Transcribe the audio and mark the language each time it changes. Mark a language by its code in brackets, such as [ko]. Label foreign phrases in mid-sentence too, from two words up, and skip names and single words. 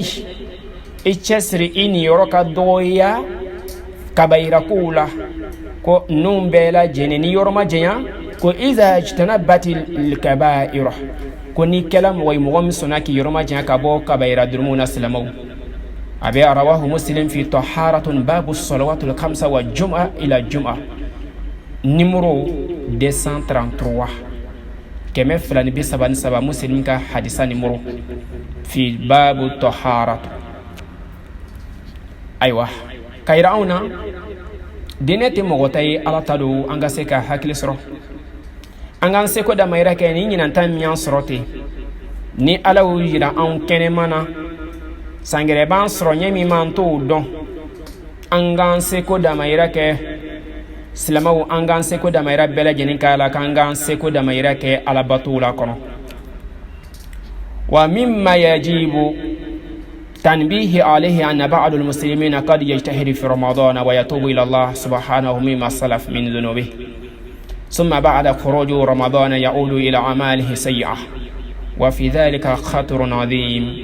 [bm] i cɛsiri i nin yɔrɔ ka dɔgɔya kabayira kow la ko ninnu bɛɛ lajɛlen ni yɔrɔ ma jɛnya ko [ar] إذا اجتنبت الكبائر [bm] ko ni kɛla mɔgɔ ye mɔgɔ min sɔnna k'i yɔrɔ ma jɛnya ka bɔ kabayira durumuw na silamaw a bɛ [ar] رواه مسلم في الطهارة باب الصلوات الخمس والجمعة إلى الجمعة [bm] numéro 233 kɛmɛ fila ni bi saba ni saba muslim ka hadisa numéro [ar] في باب الطهارة [bm] ayiwa ka yira anw na diinɛ tɛ mɔgɔ ta ye ala ta don an ka se ka hakili sɔrɔ an k'an seko damayira kɛ ni ɲinanta min y'an sɔrɔ ten ni ala y'o yira anw kɛnɛma na sangɛrɛ b'an sɔrɔ ɲɛ min m'an t'o dɔn an k'an seko damayira kɛ silamaw an k'an seko damayira bɛɛ lajɛlen k'a la k'an k'an seko damayira kɛ alabatow la kɔnɔ [ar] ومما يجب تنبيه عليه أن بعض المسلمين قد يجتهد في رمضان ويتوب إلى الله سبحانه مما سلف من ذنوبه ثم بعد خروج رمضان يعود إلى أعماله سيئة وفي ذلك خطر عظيم